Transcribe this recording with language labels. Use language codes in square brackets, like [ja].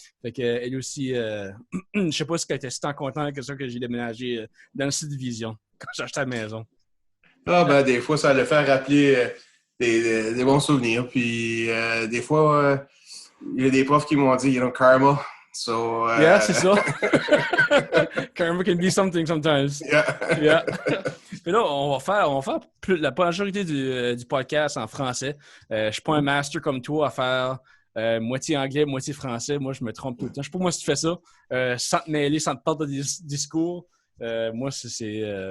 [fr] Fait que elle aussi, je sais pas si elle était si tant contente que ça que j'ai déménagé dans le sud division quand j'ai acheté la maison. Des fois, ça le fait rappeler des bons souvenirs. Puis des fois, il y a des profs qui m'ont dit, karma. [en] So, [fr] yeah, c'est ça. [en] Karma can be something sometimes. Yeah. [fr] Mais là, on va faire la majorité du podcast en français. Je suis pas un master comme toi à faire moitié anglais, moitié français. Moi, je me trompe tout le temps. Je sais pas moi si tu fais ça. Sans te mêler, sans te perdre de discours. Moi, c'est...